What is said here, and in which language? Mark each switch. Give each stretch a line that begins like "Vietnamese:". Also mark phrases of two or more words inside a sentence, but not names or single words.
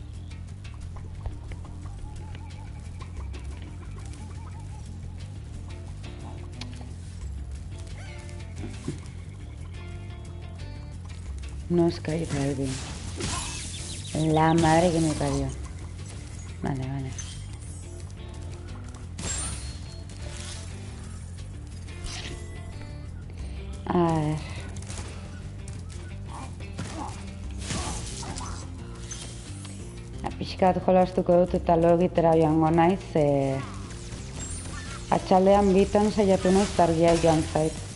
English: No Skydiving.
Spanish: La madre que me parió. Vale, vale. A ver.
Basque: Pixkat jolastuko dut eta lo egitera joango naiz, atxaldean bitan saiatu naiz argia joan zait.